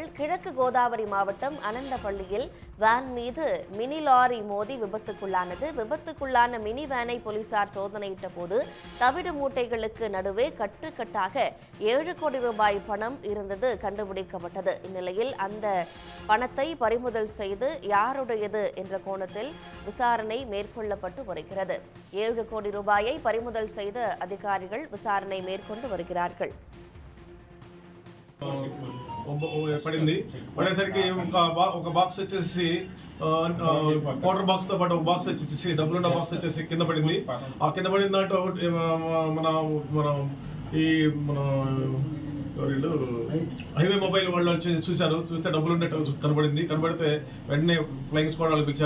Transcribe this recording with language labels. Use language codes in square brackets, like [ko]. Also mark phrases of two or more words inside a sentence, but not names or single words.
[ta] கிழக்கு கோதாவரி மாவட்டம் அனந்தபள்ளியில் வேன் மீது மினி லாரி மோதி விபத்துக்குள்ளான மினி வேனை போலீசார் சோதனையிட்ட போது தவிடு மூட்டைகளுக்கு நடுவே கட்டுக்கட்டாக 7 கோடி ரூபாய் பணம் இருந்தது கண்டுபிடிக்கப்பட்டது. இந்நிலையில் அந்த பணத்தை பறிமுதல் செய்து யாருடையது என்ற கோணத்தில் விசாரணை மேற்கொள்ளப்பட்டு வருகிறது. 7 கோடி ரூபாயை பறிமுதல் செய்த அதிகாரிகள் விசாரணை மேற்கொண்டு வருகிறார்கள். [te] పడింది పడేసరికి ఒక బాక్స్ వచ్చేసి [en] powder box [te] తో పాటు ఒక బాక్స్ వచ్చేసి డబ్బులున్న బాక్స్ వచ్చేసి కింద పడింది. ఆ కింద పడిన దాంట్లో మన [en] highway mobile [te] వాళ్ళు వచ్చేసి చూస్తే డబ్బులు ఉన్నట్టు కనబడితే వెంటనే [en] flying squad [te] వాళ్ళకి ఇచ్చారు.